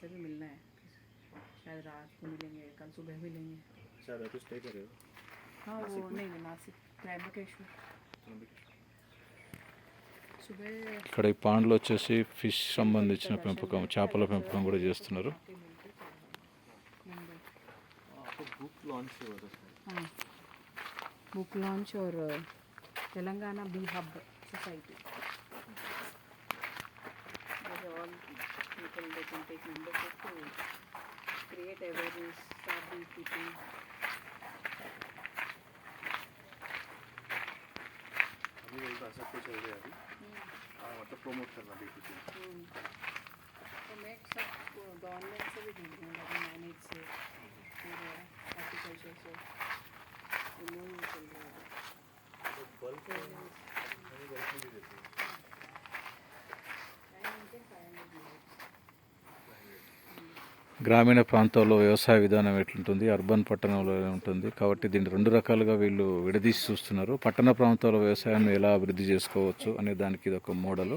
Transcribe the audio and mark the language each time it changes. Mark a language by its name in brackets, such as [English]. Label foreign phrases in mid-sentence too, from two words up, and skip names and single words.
[Telugu] ఇక్కడ ఈ పాండ్లో వచ్చేసి ఫిష్ సంబంధించిన పెంపకం, చేపల పెంపకం కూడా చేస్తున్నారు. [English] book launch [Hindi] और तेलंगाना बी हब सोसाइटी. [English] All people they can take membership to create awareness, start beekeeping. [Hindi] अभी बोलता सब कुछ हो गया अभी। मतलब प्रमोट करना beekeeping. तो मैं सब गवर्नमेंट से भी ढूंढ रही हूँ, मैनेज से और एग्रीकल्चर से चल रहा है. बल्क में भी देते हैं। [Telugu] గ్రామీణ ప్రాంతాల్లో వ్యవసాయ విధానం ఎట్లుంటుంది, అర్బన్ పట్టణంలో ఉంటుంది. కాబట్టి దీన్ని 2 రకాలుగా వీళ్ళు విడదీసి చూస్తున్నారు. పట్టణ ప్రాంతాల్లో వ్యవసాయాన్ని ఎలా అభివృద్ధి చేసుకోవచ్చు అనే దానికి ఇది ఒక మోడలు.